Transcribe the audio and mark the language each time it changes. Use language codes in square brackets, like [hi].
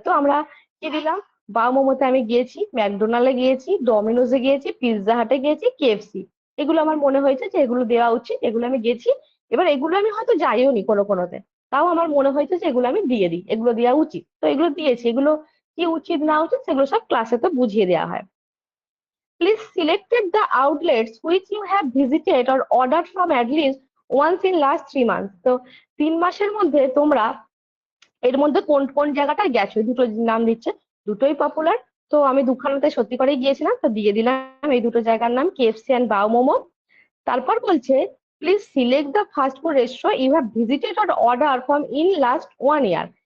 [bn] তো আমরা কি দিলাম, বাউ মোমোতে আমি গিয়েছি, ম্যাকডোনাল্ডে গিয়েছি, ডমিনোজে গিয়েছি, পিৎজা হাটে গিয়েছি, কেএফসি। এগুলো আমার মনে হয়েছে যে এগুলো দেওয়া উচিত, এগুলো আমি গেছি। এবার এগুলো আমি হয়তো যাইও নি কোনোতে, তাও আমার মনে হয়েছে যে এগুলো আমি দিয়ে দিই, এগুলো দেওয়া উচিত, তো এগুলো দিয়েছি। এগুলো কি উচিত না উচিত সেগুলো সব ক্লাসে তো বুঝিয়ে দেওয়া হয়। [en] Please selected the outlets which you have visited or ordered from at least once in last 3 months. [bn] তো 3 মাসের মধ্যে তোমরা এর মধ্যে কোন কোন জায়গাটায় গেছো, দুটো নাম দিচ্ছে, দুটোই পপুলার। তো আমি দুখানাতে সত্যি করেই গিয়েছিলাম, তো দিয়ে দিলাম এই দুটো জায়গার নাম, কেএফসি অ্যান্ড বাও মোমো। তারপর বলছে [en] Please select the fast food restaurant you have visited or order from in last 1 year।